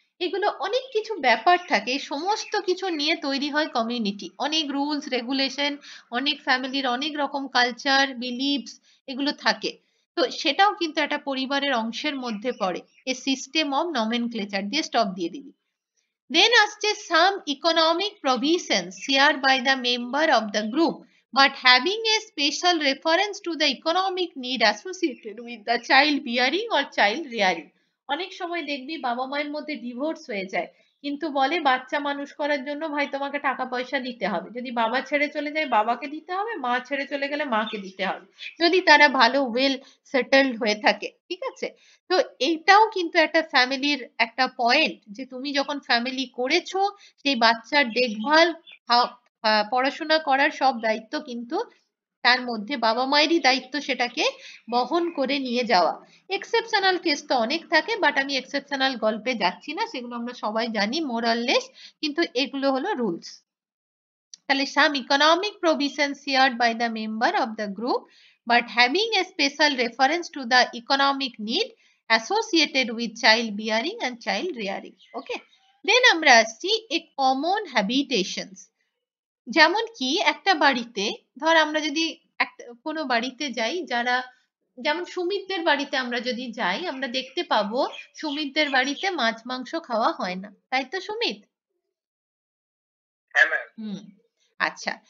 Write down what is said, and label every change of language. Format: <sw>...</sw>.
<bn>এগুলো অনেক কিছু ব্যাপার থাকে, এই সমস্ত কিছু নিয়ে তৈরি হয় কমিউনিটি। অনেক রুলস রেগুলেশন, অনেক ফ্যামিলির অনেক রকম কালচার বিলিভস এগুলো থাকে। তো সেটাও কিন্তু একটা পরিবারের অংশের মধ্যে পড়ে।</bn> <en>a system of nomenclature</en> <bn>দিয়ে স্টপ দিয়ে দিবি।</bn> <en>Then</en> <bn>আসছে</bn> <en>some economic provisions shared by the member of the group but having a special reference to the economic need associated with the child bearing or child rearing.</en> <bn>অনেক সময় দেখবি বাবা মায়ের মধ্যে ডিভোর্স হয়ে যায়, কিন্তু বলে বাচ্চা মানুষ করার জন্য ভাই তোমাকে টাকা পয়সা দিতে হবে, যদি বাবা ছেড়ে চলে যায় বাবাকে দিতে হবে, মা ছেড়ে চলে গেলে মাকে দিতে হবে, যদি তারা ভালো ওয়েল সেটেলড হয়ে থাকে, ঠিক আছে? তো এইটাও কিন্তু একটা ফ্যামিলির একটা পয়েন্ট, যে তুমি যখন ফ্যামিলি করেছো সেই বাচ্চার দেখভাল, পড়াশোনা করার সব দায়িত্ব কিন্তু তার মধ্যে বাবা মায়েরই দায়িত্ব সেটাকে বহন করে নিয়ে যাওয়া। এক্সেপশনাল কেস তো অনেক থাকে, বাট আমি এক্সেপশনাল গল্পে যাচ্ছি না, সেগুলো আমরা সবাই জানি মোরাললেস, কিন্তু এগুলো হলো রুলস। তাহলে</bn> <en>some economic provisions shared by the member of the group but having a special reference to the economic need associated with child bearing and child rearing. Okay, then</en> <bn>আমরা আসছি</bn> <en>a common habitations।</en> <bn>যেমন কি একটা বাড়িতে, ধর আমরা যদি একটা কোনো বাড়িতে যাই, যারা যেমন সুমিতদের বাড়িতে আমরা যদি যাই, আমরা দেখতে পাবো সুমিতদের বাড়িতে মাছ মাংস খাওয়া হয় না, তাই তো সুমিত? হ্যাঁ ম্যাম। হুম, আচ্ছা।</bn>